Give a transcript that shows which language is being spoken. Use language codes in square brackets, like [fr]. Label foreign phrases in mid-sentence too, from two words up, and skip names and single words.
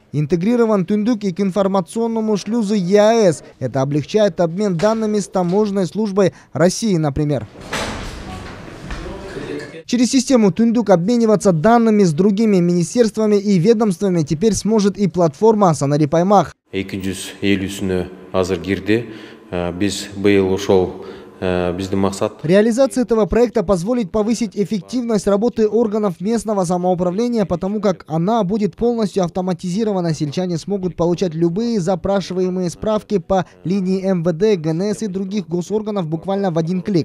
[ru] Интегрирован «Түндүк» и к информационному шлюзу ЕАЭС. Это облегчает обмен данными с таможенной службой России, например. Через систему «Түндүк» обмениваться данными с другими министерствами и ведомствами теперь сможет и платформа «Санарип Аймак». [ky] 250-үнө азыр кирди. Биз быйыл ошол [ru] Реализация этого проекта позволит повысить эффективность работы органов местного самоуправления, потому как она будет полностью автоматизирована. Сельчане смогут получать любые запрашиваемые справки по линии МВД, ГНС и других госорганов буквально в один клик.